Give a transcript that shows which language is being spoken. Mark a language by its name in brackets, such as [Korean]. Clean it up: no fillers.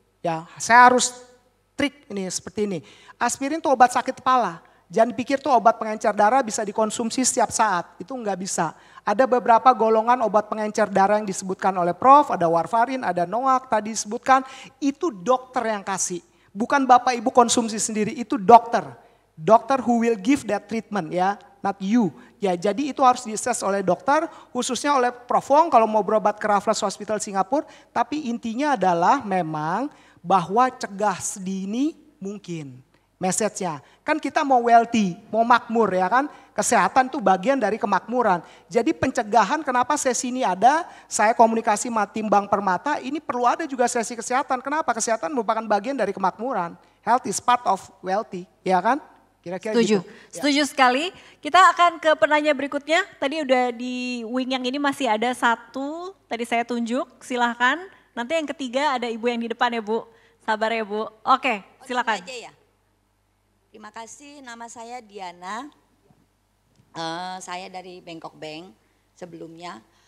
[Indonesian] Ya, saya harus trik ini seperti ini. Aspirin itu obat sakit kepala. Jangan pikir tuh obat pengencer darah bisa dikonsumsi setiap saat. Itu nggak bisa. Ada beberapa golongan obat pengencer darah yang disebutkan oleh Prof. Ada warfarin, ada NOAC tadi disebutkan. Itu dokter yang kasih. Bukan Bapak Ibu konsumsi sendiri, itu dokter. Dokter [English] who will give that treatment ya, not you. [Indonesian] Ya, jadi itu harus di-assess oleh dokter, khususnya oleh Prof Wong kalau mau berobat ke Raffles Hospital Singapura. Tapi intinya adalah memang bahwa cegah sedini mungkin. Message-nya, kan kita mau wealthy, mau makmur ya kan, kesehatan itu bagian dari kemakmuran. Jadi pencegahan kenapa sesi ini ada, saya komunikasi sama tim Bank Permata, ini perlu ada juga sesi kesehatan. Kenapa? Kesehatan merupakan bagian dari kemakmuran. [English] Health is part of wealthy, ya kan? [Indonesian] Kira-kira Setuju, gitu. setuju sekali. Kita akan ke penanya berikutnya, tadi udah di wing yang ini masih ada satu, tadi saya tunjuk, silahkan. Nanti yang ketiga ada ibu yang di depan ya Bu, sabar ya Bu. Oke, silakan. Terima kasih, nama saya Diana, saya dari Bangkok Bank sebelumnya.